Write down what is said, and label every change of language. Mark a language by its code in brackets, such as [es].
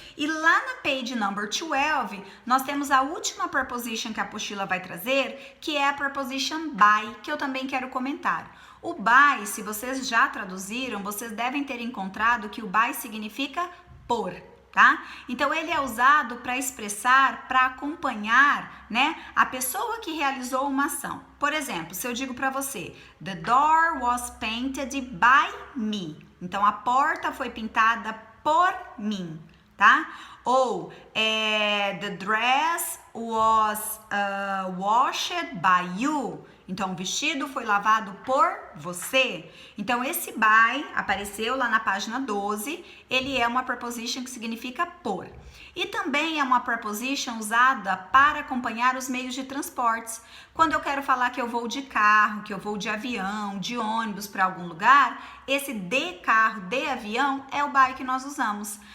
[pt] E lá na page number 12, nós temos a última preposition que a apostila vai trazer, que é a preposition by, que eu também quero comentar. O by, se vocês já traduziram, vocês devem ter encontrado que o by significa por, tá? Então, ele é usado para expressar, para acompanhar, né, a pessoa que realizou uma ação. Por exemplo, se eu digo para você, [en] the door was painted by me. [pt] Então, a porta foi pintada por mim, tá? [en] Ou the dress was washed by you. [pt] Então, o vestido foi lavado por você. Então, esse by apareceu lá na página 12. Ele é uma preposition que significa por. E também é uma preposition usada para acompanhar os meios de transportes. Quando eu quero falar que eu vou de carro, que eu vou de avião, de ônibus para algum lugar, esse de carro, de avião é o by que nós usamos.